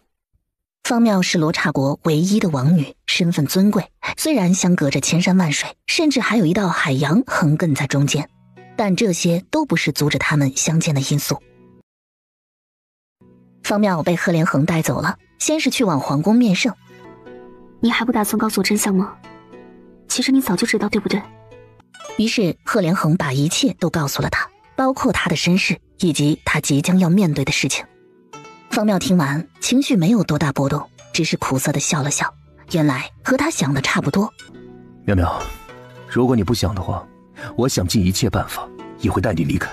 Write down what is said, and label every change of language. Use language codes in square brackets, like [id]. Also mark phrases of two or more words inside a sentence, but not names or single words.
[zh] 方妙是羅剎國唯一的王女，身份尊貴，雖然相隔着千山萬水，甚至還有一道海洋橫亘在中間，但這些都不是阻止他們相見的因素。方妙被赫連橫帶走了，先是去往皇宮面聖。你還不打算告訴我真相嗎？其實你早就知道，對不對？於是赫連橫把一切都告訴了他，包括他的身世以及他即将要面對的事情。方妙聽完，情緒沒有多大波動，只是苦澀地笑了笑。原來和他想的差不多。妙妙，如果你不想的話，我想盡一切辦法也會帶你離開。